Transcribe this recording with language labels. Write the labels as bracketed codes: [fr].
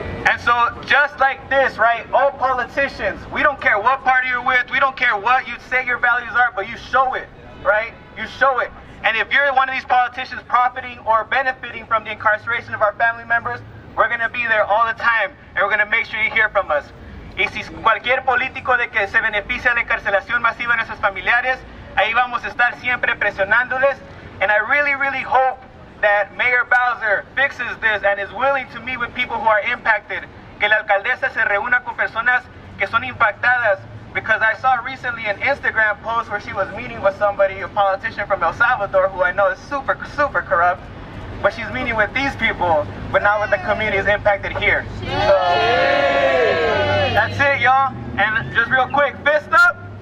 [en] And so just like this, right, all politicians, we don't care what party you're with, we don't care what you say your values are, but you show it, right? You show it. And if you're one of these politicians profiting or benefiting from the incarceration of our family members, we're going to be there all the time, and we're going to make sure you hear from us. [es] Y si cualquier político de que se beneficia de la encarcelación masiva de nuestros familiares, ahí vamos a estar siempre presionándoles. [en] And I really, really hope that Mayor Bowser fixes this and is willing to meet with people who are impacted. [es] Que la alcaldesa se reúna con personas que son impactadas. [en] Because I saw recently an Instagram post where she was meeting with somebody, a politician from El Salvador, who I know is super, super corrupt. But she's meeting with these people, but not with the communities impacted here. So, that's it, y'all. And just real quick, fist up.